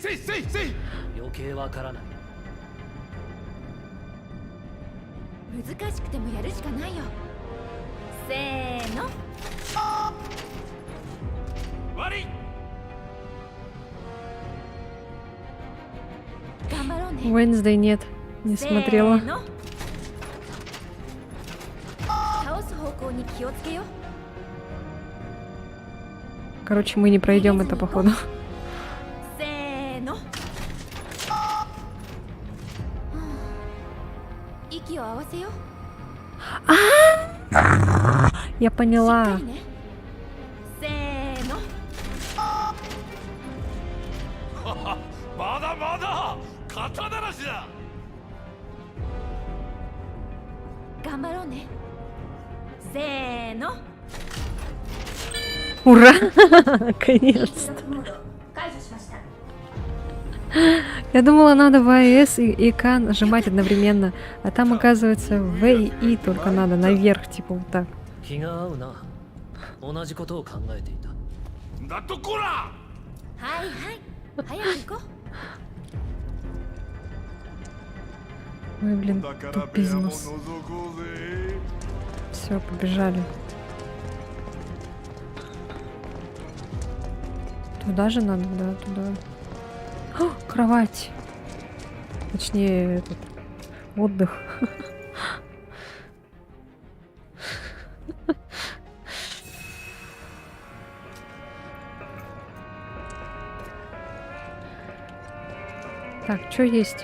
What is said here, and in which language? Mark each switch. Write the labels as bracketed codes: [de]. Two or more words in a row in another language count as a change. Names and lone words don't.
[ja] 余計わからない。難しくてもやるしかないよ。せーの。悪い。頑張ろうね。 [ru] Wednesday нет, не смотрела. [ja] せーの。倒す方向に気をつけよう。 [ru] Короче, мы не пройдем это, походу. [ja] せーの。息を合わせよう。 [ru] Я поняла. [ja] せーの。まだ肩慣らしだ。頑張ろうね。せーの。 [ru] Ура! Наконец-то. [ja] 解除しました。 [ru] Я думала, надо в АЭС и К нажимать одновременно, а там, оказывается, В и И только надо наверх, типа вот так. [ja] 気が合うな。同じことを考えていた。なんとこら。はいはい。早く行こう。 [ru] Ой, блин, [ja] だから [ru] тут [ja] 部屋も [ru] бизнес. [ja] 覗こうぜ。 [ru] Все, побежали. Туда же надо, да, туда. О, кровать. Точнее, этот отдых. Так, что есть?